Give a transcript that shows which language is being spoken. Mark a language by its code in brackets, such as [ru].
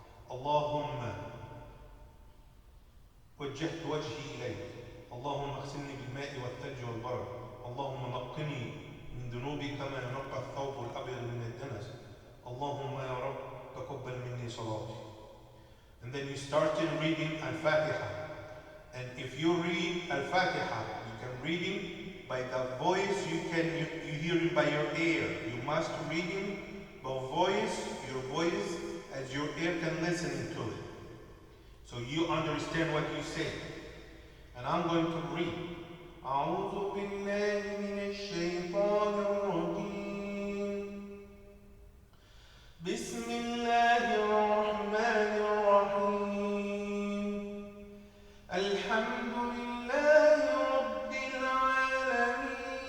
[ar] Allahumma وجهت وجهي إليك اللهم اغسلني بالماء والثلج والبرد اللهم نقني من ذنوبي كما ينقى الثوب الأبيض من الدنس اللهم يا رب تقبل مني صلاتي. [en] And then you started reading Al-Fatiha. And if you read Al-Fatiha, you can read it by the voice, you hear it by your ear. You must read it by your voice, as your ear can listen to it. So you understand what you say. And I'm going to read. [ar] أعوذ بالله من الشيطان الرجيم بسم الله الرحمن الرحيم الحمد لله رب العالمين